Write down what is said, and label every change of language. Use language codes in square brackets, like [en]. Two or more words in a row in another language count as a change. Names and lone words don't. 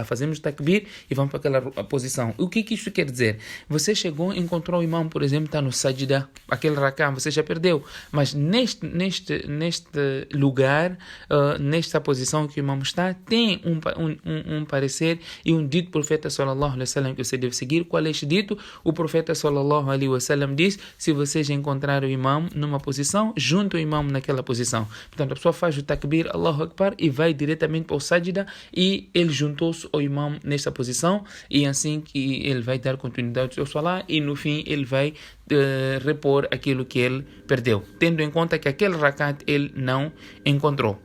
[pt] Fazemos takbir e vamos para aquela posição. O que isso quer dizer? Você chegou, encontrou o imam, por exemplo, está no sajda, aquele rakam, você já perdeu. Mas neste lugar, nesta posição que o imam está, tem um parecer e um dito do profeta [ar] صلى الله عليه وسلم [pt] que você deve seguir. Qual é este dito? O profeta [ar] صلى الله عليه وسلم [pt] diz, se vocês encontrarem o imam numa posição, junta o imam naquela posição. Portanto, a pessoa faz o takbir, [ar] الله أكبر, [pt] e vai diretamente para o sajda e ele juntou-se ao imam nesta posição e assim que ele vai dar continuidade ao seu salah e no fim ele vai repor aquilo que ele perdeu, tendo em conta que aquele rakat ele não encontrou.